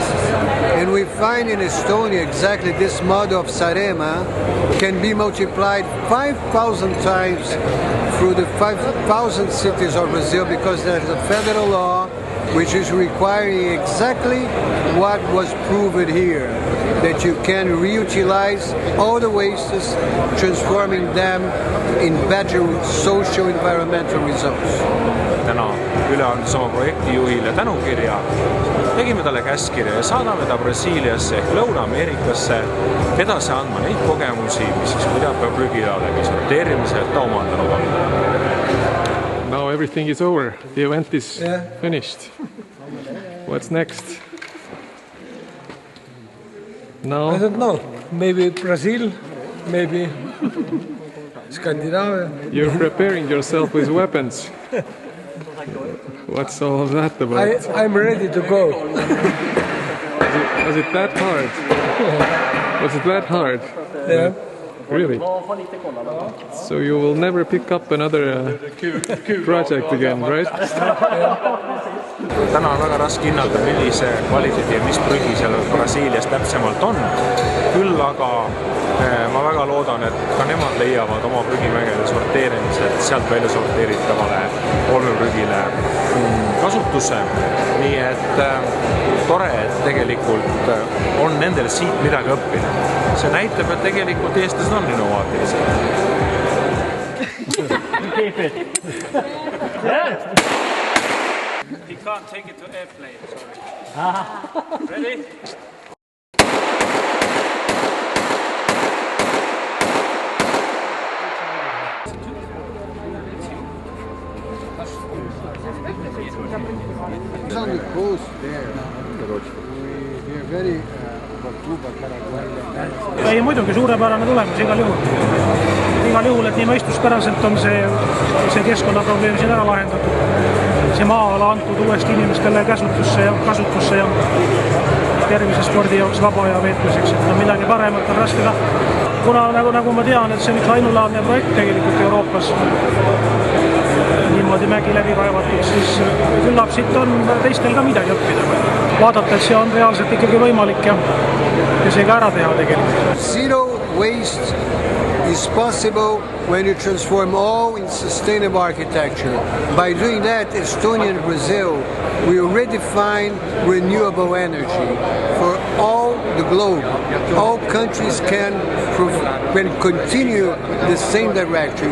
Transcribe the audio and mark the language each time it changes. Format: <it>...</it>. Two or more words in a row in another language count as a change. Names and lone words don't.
<en>And we find in Estonia exactly this model of Sarema can be multiplied 5,000 times through the 5,000 cities of Brazil, because there's a federal law which is requiring exactly what was proven here, that you can reutilize all the wastes, transforming them in better social environmental results.</en> <et>Täna üle andis oma projektijuhile tänukirja, tegime talle käskkirja ja saadame ta Brasiiliasse ehk Lõuna-Ameerikasse edasi andma neid kogemusi, mis siis prügilaadega sorteerimisel ta omandanud on.</et> <en>Now everything is over. The event is finished. What's next? No. I don't know. Maybe Brazil, maybe Scandinavia. You're preparing yourself with weapons. What's all of that about? I'm ready to go. Was it that hard? Was it that hard? Yeah. Really? So you will never pick up another project again, right?</en> <et>Täna on väga raske hinnata, millise kvaliteedi ja mis prügi seal Brasiilias täpsemalt on. Küll aga ma väga loodan, et ka nemad leiavad oma prügimägede sorteerimised sealt välja sorteeritavale olmeprügile kasutuse. Nii et tore, et tegelikult on nendel siit midagi õppida. See näitab, et tegelikult eestlased on innovaatilised.</et> <en>He can't take it to airplane, sorry. Ready? It's on the coast there. We're very</en> <et>Ei, muidugi suurepärane tulemus igal juhul. Igal juhul, et nii mõistuspäraselt on see keskkonnaprobleem siin ära lahendatud. See maa-ala antud uuesti inimestele käsutusse ja kasutusse ja tervise spordi jaoks vaba aja veetmiseks. Midagi paremat on raske tahta. Kuna nagu ma tean, et see on üks ainulaadne projekt tegelikult Euroopas, niimoodi mägi läbi kaevatud, siis küllap siit on teistel ka midagi õppida. Vaadata, et see on reaalselt ikkagi võimalik ja see ka ära teha tegelikult.</et> <en>Zero waste is possible when you transform all in sustainable architecture. By doing that, Estonia and Brazil will redefine renewable energy for all the globe. All countries can continue the same direction.</en>